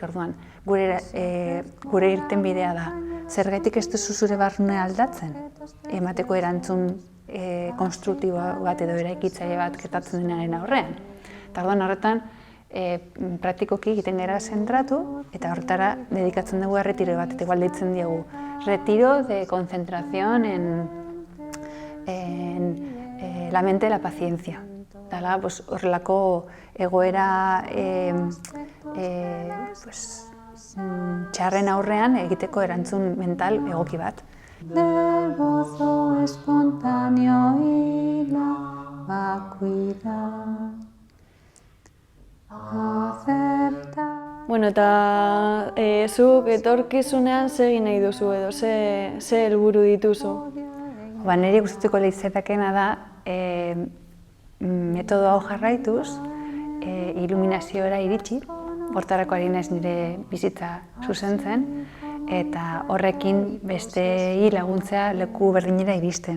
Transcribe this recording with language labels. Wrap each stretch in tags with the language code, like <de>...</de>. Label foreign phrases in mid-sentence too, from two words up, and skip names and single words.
<eu>Orduan, gure irten bidea da. Zergatik ez duzu zure barne aldatzen? Emateko erantzun konstruktibo bat edo eraikitzaile bat gertatzen denaren aurrean. Eta orduan horretan, praktikoki egiten gara zentratu eta horretara dedikatzen dugu retiro bat, eta igual deitzen diogu</eu> <es>retiro de concentración en la mente de la paciencia.</es> <eu>Dala, horrelako egoera txarren aurrean egiteko erantzun mental egoki bat.</eu> <es>Del gozo espontáneo y la vacuidad.</es> <eu>Bueno, eta zuk etorkizunean ze egin nahi duzu edo, ze helburu dituzu? Niri gustatuko litzatekeena da metodo hau jarraituz, iluminazioera iritsi, hortarako ari naiz nire bizitza zuzentzen, eta horrekin bestei laguntzea leku berdinera iristen.</eu>